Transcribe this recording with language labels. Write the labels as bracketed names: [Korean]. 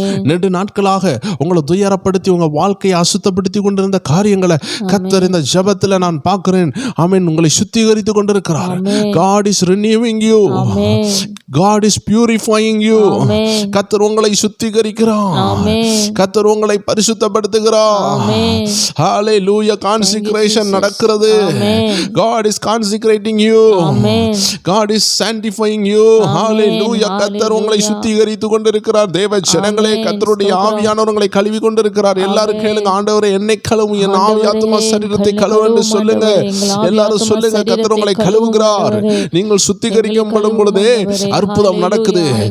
[Tamil] நெடு நாட்களாக உங்களை துயரப்படுத்தி உங்க வாழ்க்கையை அசுத்தப்படுத்தி கொண்டிருந்த காரியங்களை கர்த்தர் இந்த ஜெபத்துல நான் பார்க்கிறேன். [English] Amen. [Tamil] உங்களை சுத்திகரித்து கொண்டிருக்கிறார். [English] God is renewing you. God is purifying you. [Tamil] கர்த்தர் உங்களை சுத்திகரிக்கிறார். கர்த்தர் உங்களை பரிசுத்தப்படுத்துகிறார். Hallelujah. Consecration நடக்கிறது. [English] God is consecrating you. God is sanctifying you. Hallelujah. [Tamil] கர்த்தர் உங்களை சுத்திகரித்து கொண்டிருக்கிறார். தேவ ஜனங்களே, கர்த்தருடைய ஆவியானவர் உங்களை கழுவி கொண்டிருக்கிறார். எல்லாரும் கேளுங்க, ஆண்டவரே என்னை கழுவும், என் ஆவி ஆத்துமா சரீரத்தை கழுவு என்று சொல்லுங்க. எல்லாரும் சொல்லுங்க, கர்த்தர் உங்களை கழுவுகிறார். நீங்கள் சுத்திகரிக்கப்படும் பொழுதே அற்புதம் நடக்குது.